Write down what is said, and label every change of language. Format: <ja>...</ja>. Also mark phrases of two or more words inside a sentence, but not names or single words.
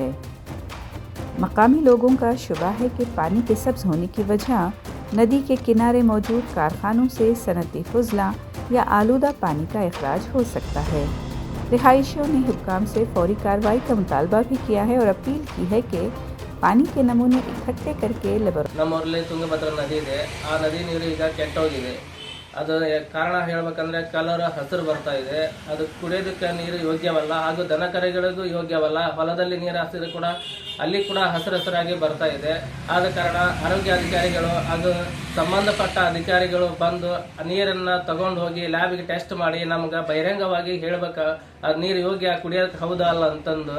<ur>مقامی لوگوں کا شبہ ہے کہ پانی کے سبز ہونے کی وجہ ندی کے کنارے موجود کارخانوں سے صنعتی فضلہ یا آلودہ پانی کا اخراج ہو سکتا ہے. رہائشیوں نے حکام سے فوری کارروائی کا مطالبہ بھی کیا ہے اور اپیل کی ہے کہ پانی کے نمونے اکٹھے کرکے</ur> <kn>ನಮ್ಮೂರಲ್ಲಿ ತುಂಗಭದ್ರಾ ನದಿ ಇದೆ. ಆ ನದಿ ನೀರು ಈಗ ಕೆಟ್ಟೋಗಿದೆ. ಅದು ಕಾರಣ ಹೇಳಬೇಕಂದ್ರೆ ಕಲರ್ ಹಸಿರು ಬರ್ತಾ ಇದೆ. ಅದು ಕುಡಿಯೋದಕ್ಕೆ ನೀರು ಯೋಗ್ಯವಲ್ಲ, ಹಾಗೂ ದನಕರುಗಳಿಗೂ ಯೋಗ್ಯವಲ್ಲ. ಹೊಲದಲ್ಲಿ ನೀರು ಹಾಸಿದ್ರು ಕೂಡ ಅಲ್ಲಿ ಕೂಡ ಹಸಿರಾಗಿ ಬರ್ತಾ ಇದೆ. ಆದ ಕಾರಣ ಆರೋಗ್ಯ ಅಧಿಕಾರಿಗಳು ಹಾಗೂ ಸಂಬಂಧಪಟ್ಟ ಅಧಿಕಾರಿಗಳು ಬಂದು ನೀರನ್ನು ತಗೊಂಡು ಹೋಗಿ ಲ್ಯಾಬಿಗೆ ಟೆಸ್ಟ್ ಮಾಡಿ ನಮ್ಗೆ ಬಹಿರಂಗವಾಗಿ ಹೇಳಬೇಕು, ಅದು ನೀರು ಯೋಗ್ಯ ಕುಡಿಯೋಕ್ಕೆ ಹೌದಾ ಅಲ್ಲ ಅಂತಂದು.</kn>